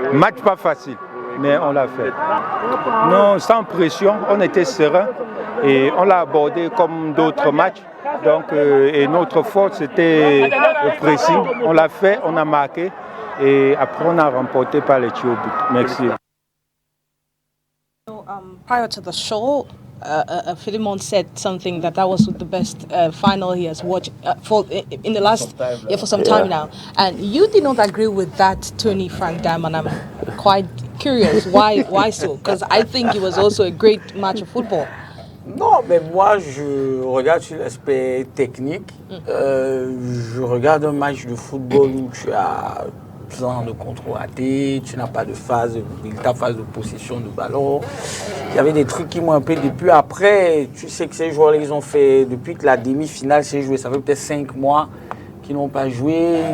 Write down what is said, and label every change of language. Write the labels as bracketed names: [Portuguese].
[French] Match pas facile, mais on l'a fait. Non, sans pression, on était serein et on l'a abordé comme d'autres matchs. Donc, et notre force, c'était le pressing. On l'a fait, on a marqué et après on a remporté par les tirs au but. Merci. [English] Prior to the show, Philemon said something that was the best final he has watched for some time now. And you did not agree with that, Tony Frank Dam, and I'm quite curious why so? Because I think it was also a great match of football. [French] Non, mais moi, je regarde sur l'aspect technique. Je regarde un match de football où tu as besoin de contrôle raté, tu n'as pas de phase de possession de ballon. Il y avait des trucs qui m'ont un peu déplu. Après, tu sais que ces joueurs-là, ils ont fait, depuis que la demi-finale s'est jouée, ça fait peut-être 5 mois qu'ils n'ont pas joué.